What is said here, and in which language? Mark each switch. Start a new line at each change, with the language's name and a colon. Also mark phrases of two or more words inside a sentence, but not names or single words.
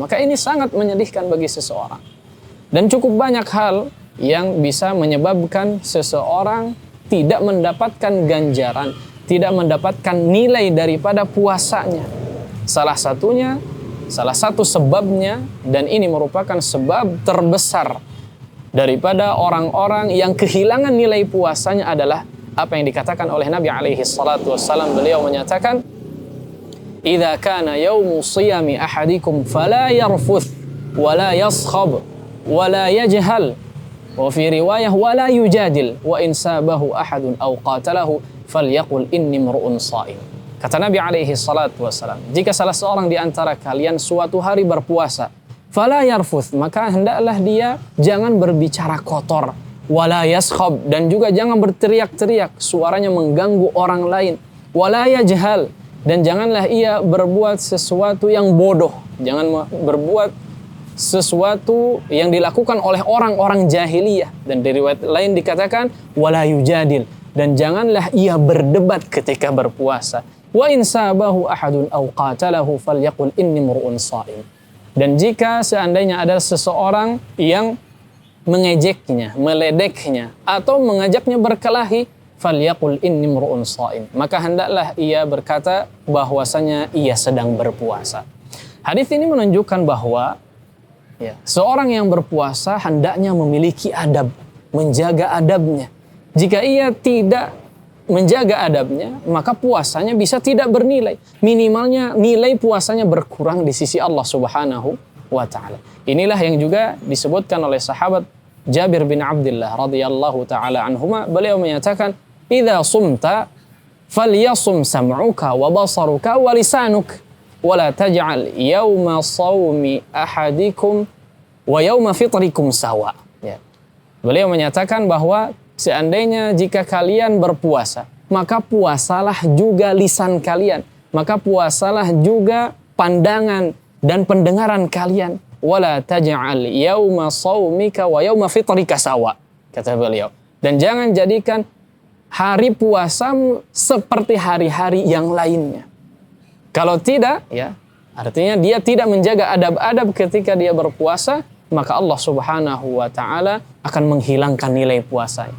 Indonesian: Maka ini sangat menyedihkan bagi seseorang. Dan cukup banyak hal yang bisa menyebabkan seseorang tidak mendapatkan ganjaran, tidak mendapatkan nilai daripada puasanya. Salah satu sebabnya, dan ini merupakan sebab terbesar daripada orang-orang yang kehilangan nilai puasanya adalah apa yang dikatakan oleh Nabi
Arabic: عليه الصلاة والسلام.
Indonesian: Beliau menyatakan,
Arabic: "إذا كان يوم صيام أحدكم فلا يرفث ولا يصخب ولا يجهل وفي رواية ولا يجادل وإن سابه أحد أو قاتله فليقل إني امرؤ صائم."
Indonesian: Kata Nabi
Arabic: عليه الصلاة والسلام,
Indonesian: jika salah seorang di antara kalian suatu hari berpuasa, fala yarfuth, maka hendaklah dia jangan berbicara kotor,
Arabic: ولا يصخب,
Indonesian: dan juga jangan berteriak-teriak suaranya mengganggu orang lain,
Arabic: ولا يجهل,
Indonesian: dan janganlah ia berbuat sesuatu yang bodoh, jangan berbuat sesuatu yang dilakukan oleh orang-orang jahiliyah, dan di riwayat lain dikatakan
Arabic: ولا يجادل,
Indonesian: dan janganlah ia berdebat ketika berpuasa.
Arabic: وإن سابه أحد أو قاتله فليقل إني امرؤ صائم.
Indonesian: Dan jika seandainya ada seseorang yang mengejeknya, meledeknya, atau mengajaknya berkelahi,
Arabic: فليقل إني امرؤ صائم.
Indonesian: Maka hendaklah ia berkata bahwasanya ia sedang berpuasa. Hadis ini menunjukkan bahwa seorang yang berpuasa hendaknya memiliki adab, menjaga adabnya. Jika ia tidak menjaga adabnya, maka puasanya bisa tidak bernilai. Minimalnya nilai puasanya berkurang di sisi Allah
Arabic: سبحانه وتعالى.
Indonesian: Inilah yang juga disebutkan oleh sahabat Jabir bin Abdullah
Arabic: رضي الله تعالى عنهما.
Indonesian: Beliau menyatakan,
Arabic: "إذا صمت فليصم سمعك وبصرك ولسانك ولا تجعل يوم صوم أحدكم ويوم فطركم سواء."
Indonesian: Ya. Beliau menyatakan bahwa seandainya jika kalian berpuasa, maka puasalah juga lisan kalian, maka puasalah juga pandangan dan pendengaran kalian.
Arabic: ولا تجعل يوم صومك ويوم فطرك سواء,
Indonesian: kata beliau. Dan jangan jadikan hari puasamu seperti hari-hari yang lainnya. Kalau tidak, ya, artinya dia tidak menjaga adab-adab ketika dia berpuasa, maka Allah
Arabic: سبحانه وتعالى
Indonesian: akan menghilangkan nilai puasanya.